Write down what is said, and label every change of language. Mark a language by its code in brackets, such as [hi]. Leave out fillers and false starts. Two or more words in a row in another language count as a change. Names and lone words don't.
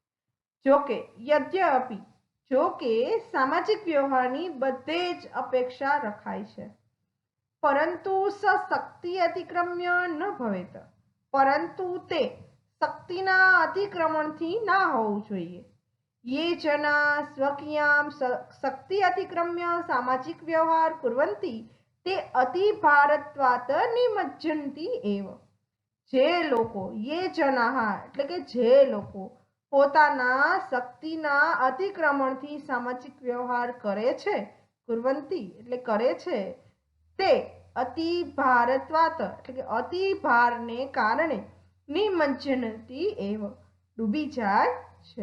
[gu] જોકે સામાજિક વ્યવહારની બધે જ અપેક્ષા રખાય છે. [sa] परन्तु शक्ति अतिक्रम्य न भवेत. [gu] પરંતુ તે શક્તિના અતિક્રમણથી ના હોવું જોઈએ. [sa] ये जना स्वकीयां शक्ति अतिक्रम्य सामाजिक व्यवहार कुर्वन्ति ते अति भारत्वात् निमज्जन्ति एव. [gu] જે લોકો [sa] ये जना [gu] એટલે કે જે લોકો પોતાના શક્તિના અતિક્રમણથી સામાજિક વ્યવહાર કરે છે, કુર્વંતી એટલે કરે છે, તે [sa] अति भारत्वात [gu] એટલે કે અતિ ભારને કારણે [sa] निमज्जनति एव [gu] ડૂબી જાય છે.